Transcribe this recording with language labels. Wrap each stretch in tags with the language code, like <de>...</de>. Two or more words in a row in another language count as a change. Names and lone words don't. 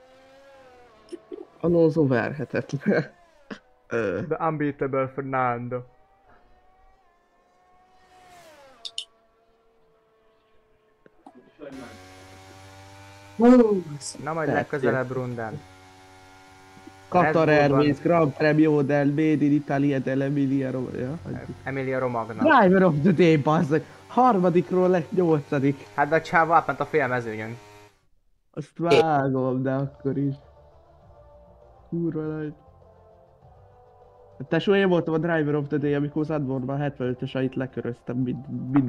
<hu>Alonso verhetett.</hu> <en>The unbeatable Fernando.</en> <hu>Sajnálom. Na majd Persze. legközelebb rundán. Qatar Red Bullban.</hu> <it>Airways, Grand Premio del Made in Italia dell'Emilia Romagna. Emilia Romagna.</it> <en>Driver of the Day,</en> <hu>bazzeg! Harmadikról lett 8. Hát de a csáva átment a félmezőnyön. Azt vágom, de akkor is. Kurva nagy. Tesó, én voltam a</hu> <en>Driver of the Day,</en> <hu>amikor Zandvoortban 75-öseit leköröztem mindenkit.</hu>